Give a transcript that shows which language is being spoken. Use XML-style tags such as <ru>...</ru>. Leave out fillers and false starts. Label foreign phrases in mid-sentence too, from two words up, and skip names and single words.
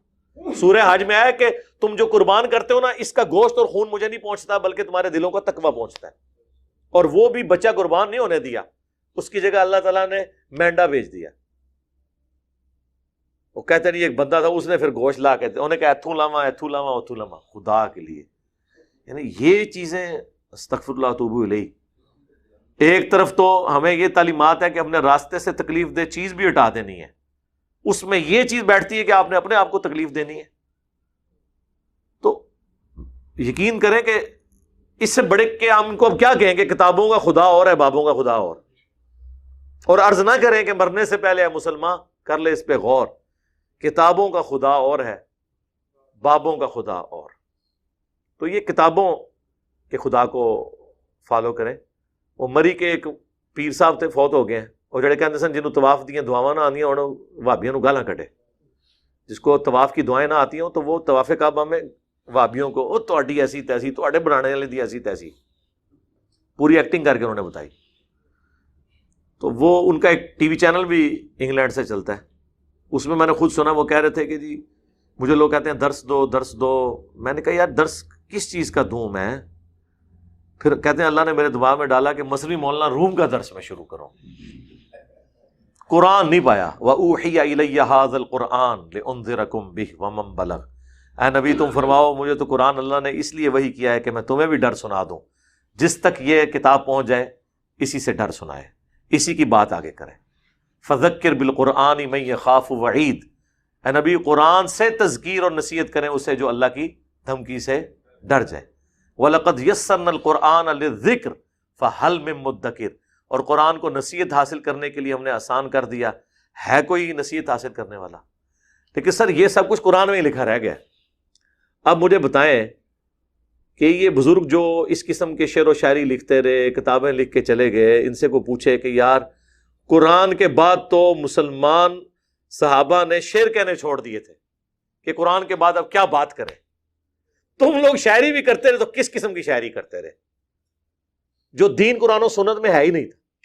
<ur>سورہ حج میں آیا کہ تم جو قربان کرتے ہو نا، اس کا گوشت اور خون مجھے نہیں پہنچتا بلکہ تمہارے دلوں کا تقویٰ پہنچتا ہے۔ اور وہ بھی بچہ قربان نہیں ہونے دیا، اس کی جگہ اللہ تعالیٰ نے مینڈا بھیج دیا۔ وہ کہتے نہیں، ایک بندہ تھا اس نے پھر گوشت لا کے انہوں نے کہا</ur> <pa>ایتھوں لاواں ایتھوں لاواں اتھوں لاواں،</pa> <ur>خدا کے لیے۔</ur> <ar>یعنی یہ چیزیں استغفر اللہ توبو الیہ۔</ar> <ur>ایک طرف تو ہمیں یہ تعلیمات ہے کہ اپنے راستے سے تکلیف دہ چیز بھی ہٹا دینی ہے، اس میں یہ چیز بیٹھتی ہے کہ آپ نے اپنے آپ کو تکلیف دینی ہے۔ تو یقین کریں کہ اس سے بڑے کہ ہم ان کو اب کیا کہیں کہ کتابوں کا خدا اور ہے، بابوں کا خدا اور عرض نہ کریں کہ مرنے سے پہلے اے مسلمان کر لے اس پہ غور، کتابوں کا خدا اور ہے، بابوں کا خدا اور۔ تو یہ کتابوں کے خدا کو فالو کریں۔ وہ مری کے ایک پیر صاحب تھے، فوت ہو گئے ہیں،</ur> <pa>اور جڑے کہتے سن جنہوں طواف دیاں دعاواں نہ آندیاں انہوں وہابیوں نو گالاں کڈے،</pa> <ur>جس کو طواف کی دعائیں نہ آتی ہوں تو وہ طواف کعبہ میں وہابیوں کو</ur> <pa>او تہاڈی ایسی تیسی، تہاڈے بنانے والے دی ایسی تیسی</pa> <ur>پوری ایکٹنگ کر کے انہوں نے بتائی۔ تو وہ ان کا ایک ٹی وی چینل بھی انگلینڈ سے چلتا ہے، اس میں نے خود سنا، وہ کہہ رہے تھے کہ جی مجھے لوگ کہتے ہیں درس دو درس دو۔ میں نے کہا یار درس کس چیز کا دوں میں؟ پھر کہتے ہیں اللہ نے میرے دماغ میں ڈالا کہ مصری مولانا روم کا درس میں شروع کروں۔ قرآن نہیں پایا۔</ur> <ar>وَأُوحِيَ إِلَيَّ هَذَا الْقُرْآنُ لِأُنذِرَكُم بِهِ وَمَن بَلَغَ۔</ar> <ur>اے نبی تم فرماؤ مجھے تو قرآن اللہ نے اس لیے وحی کیا ہے کہ میں تمہیں بھی ڈر سنا دوں، جس تک یہ کتاب پہنچ جائے اسی سے ڈر سنائے، اسی کی بات آگے کرے۔</ur> <ar>فذکر بالقرآن من یخاف وعید،</ar> <ur>اے نبی قرآن سے تذکیر اور نصیحت کریں اسے جو اللہ کی دھمکی سے ڈر جائے۔</ur> <ar>وَلَقَدْ يَسَّرْنَا الْقُرْآنَ لِلذِّكْرِ فَهَلْ مِن مُدَّكِرٍ،</ar> <ur>اور قرآن کو نصیحت حاصل کرنے کے لیے ہم نے آسان کر دیا، ہے کوئی نصیحت حاصل کرنے والا؟ لیکن سر یہ سب کچھ قرآن میں ہی لکھا رہ گیا۔ اب مجھے بتائیں کہ یہ بزرگ جو اس قسم کے شعر و شاعری لکھتے رہے، کتابیں لکھ کے چلے گئے، ان سے کو پوچھے کہ یار قرآن کے بعد تو مسلمان صحابہ نے شعر کہنے چھوڑ دیے تھے کہ قرآن کے بعد اب کیا بات کریں، تم لوگ شاعری بھی کرتے رہے تو کس قسم کی شاعری کرتے رہے جو دین قرآن و سنت میں ہے ہی نہیں تھا؟</ur>